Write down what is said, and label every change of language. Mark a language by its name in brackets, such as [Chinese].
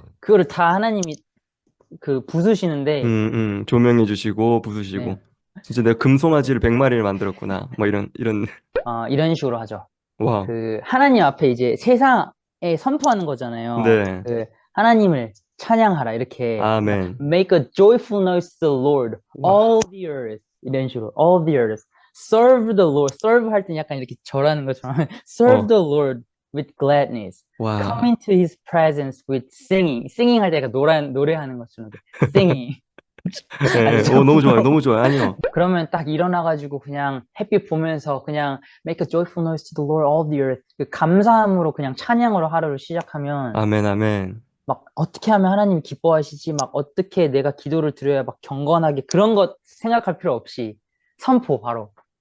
[Korean] 그거를 다 하나님이 그 부수시는데 조명해 주시고 부수시고. 네. 진짜 내가 금송아지를 100마리를 만들었구나. 뭐 이런. 이런 식으로 하죠. 와우. 그 하나님 앞에 이제 세상에 선포하는 거잖아요. 네. 그 하나님을 찬양하라 이렇게 그러니까 아멘. [English] Make a joyful noise to the Lord, [Korean] 와. [English] all the earth [Korean] 이런 식으로 [English] all the earth. Serve the Lord. [Korean] Serve 할 때 약간 이렇게 절하는 것처럼 Serve 어, [English] the Lord with gladness. Come [Korean] 와. [English] into His presence with singing. [Korean] Singing 할 때 약간 노래하는 것처럼 이렇게 singing. 예, 아시죠? 오, 너무 좋아요. 너무 좋아요. 아니요. 그러면 딱 일어나가지고 그냥 햇빛 보면서 그냥 [English] Make a joyful noise to the Lord all the earth [Korean] 그 감사함으로 그냥 찬양으로 하루를 시작하면 아멘, 아멘. 막 어떻게 하면 하나님 기뻐하시지 막 어떻게 내가 기도를 드려야 막 경건하게 그런 것 생각할 필요 없이 선포 바로